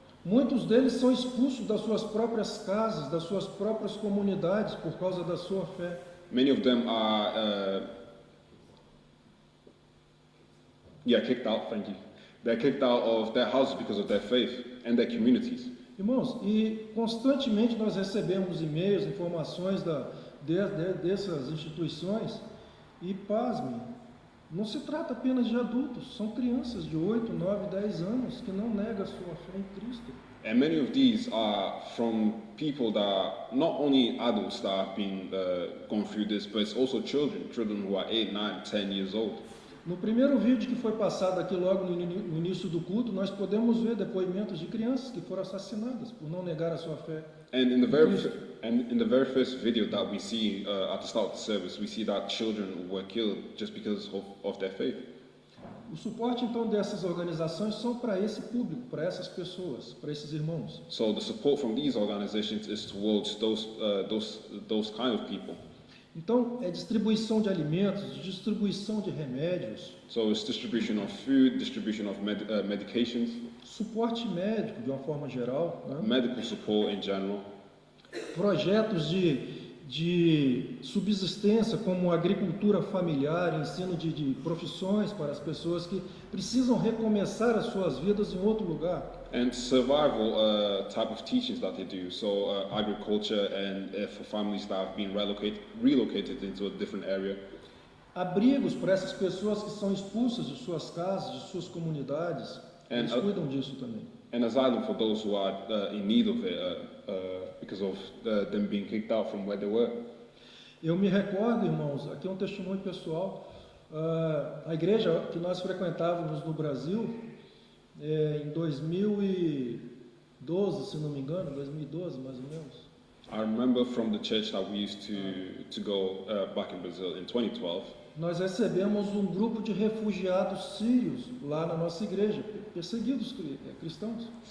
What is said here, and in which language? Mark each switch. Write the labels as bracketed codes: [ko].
[pt] Muitos deles são expulsos das suas próprias casas, das suas próprias comunidades por causa da sua fé. [en] Many of them are kicked out. Thank you. They're kicked out of their houses because of their faith and their communities. [pt] Irmãos, e constantemente nós recebemos e-mails, informações dessas instituições, e pasmem, não se trata apenas de adultos, são crianças de 8, 9, 10 anos que não negam a sua fé em Cristo. [en] And many of these are from people that are not only adults that have been gone through this, but it's also children who are 8, 9, 10 years old. [pt] No primeiro vídeo que foi passado aqui logo no início do culto, nós podemos ver depoimentos de crianças que foram assassinadas por não negar a sua fé. [en] And in the very first video that we see at the start of the service, we see that children were killed just because of their faith. [pt] O suporte então dessas organizações são para esse público, para essas pessoas, para esses irmãos. [en] So the support from these organizations is towards those kind of people. [pt] Então, é distribuição de alimentos, distribuição de remédios. [en] So it's distribution of food, distribution of medications. [pt] Suporte médico, de uma forma geral. Né? [en] Medical support in general. [pt] Projetos de subsistência, como agricultura familiar, ensino de profissões para as pessoas que precisam recomeçar as suas vidas em outro lugar. [en] And survival type of teachings that they do, so agriculture and for families that have been relocated into a different area. [pt] Abrigos para essas pessoas que são expulsas de suas casas, de suas comunidades. Eles cuidam disso também. [en] And asylum for those who are in need of it because of them being kicked out from where they were. [pt] Eu me recordo, irmãos, aqui é um testemunho pessoal, a igreja que nós frequentávamos no Brasil, em 2012, se não me engano, 2012 mais ou menos. [en] I remember from the church that we used to go back in Brazil in 2012. [pt] Nós recebemos um grupo de refugiados sírios lá na nossa igreja, perseguidos cristãos.